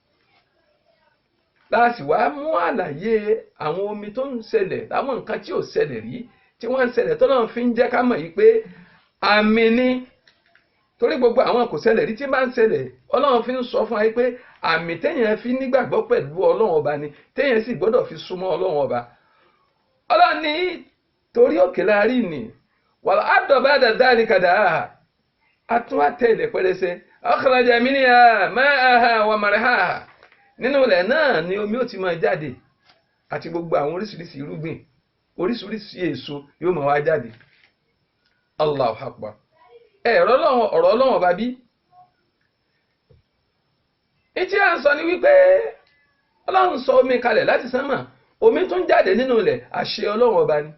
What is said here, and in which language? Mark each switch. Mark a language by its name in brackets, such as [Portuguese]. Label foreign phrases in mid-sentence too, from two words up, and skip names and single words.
[Yoruba] láti wá mú àlàyé àwọn omi tó ń ṣẹlẹ̀, láwọn nǹkan tí ò ṣẹlẹ̀ rí tí wọ́n ń ṣẹlẹ̀ tọ́lọ́run fi ń jẹ́ ká mọ̀ yìí pé àmì ni. torí gbogbo àwọn kò ṣẹlẹ̀ rí tí bá ń ṣẹlẹ̀, ọlọ́run fi ń sọ fún wa pé àmì téèyàn fi nígbàgbọ́ pẹ̀lú ọlọ́run ọba ni, téèyàn sì gbọ́dọ̀ fi súnmọ́ ọlọ́run ọba. ọlọ́run ní torí òkè láàrí ni [Arabic] والأرض بعد ذلك دحاها, [Yoruba] atún àtẹ ilẹ̀ pẹ́rẹsẹ́. [Arabic] أخرج منها ماءها ومرعاها, [Yoruba] nínú ilẹ̀ náà ni omi ó ti máa jáde àti gbogbo àwọn oríṣiríṣi irúgbìn, oríṣiríṣi èso yóò máa wá jáde. [Arabic] الله أكبر. [Yoruba] ọ̀rọ̀ ọlọ́run ọba bí. ìtí à ń sọ ni wípé ọlọ́run sọ omi kalẹ̀ láti sánmà, omi tún jáde nínú ilẹ̀, àṣẹ ọlọ́run ọba ni.